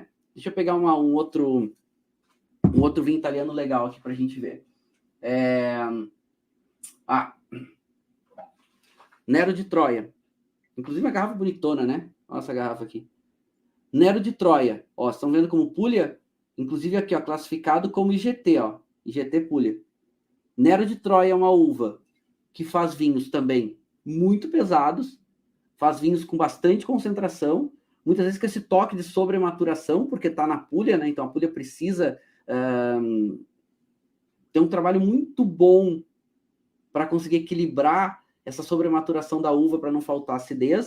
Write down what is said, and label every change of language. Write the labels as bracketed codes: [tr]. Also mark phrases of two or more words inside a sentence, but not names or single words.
[pt] Deixa eu pegar um outro vinho italiano legal aqui para a gente ver. Nero de Troia. Inclusive uma garrafa bonitona, né? Olha essa garrafa aqui. Nero de Troia. Ó, estão vendo como Puglia? Inclusive aqui, ó, classificado como IGT, ó. IGT Puglia. Nero de Troia é uma uva que faz vinhos também muito pesados, faz vinhos com bastante concentração, muitas vezes com esse toque de sobrematuração, porque está na Puglia, né? Então a Puglia precisa ter um trabalho muito bom para conseguir equilibrar essa sobrematuração da uva para não faltar acidez.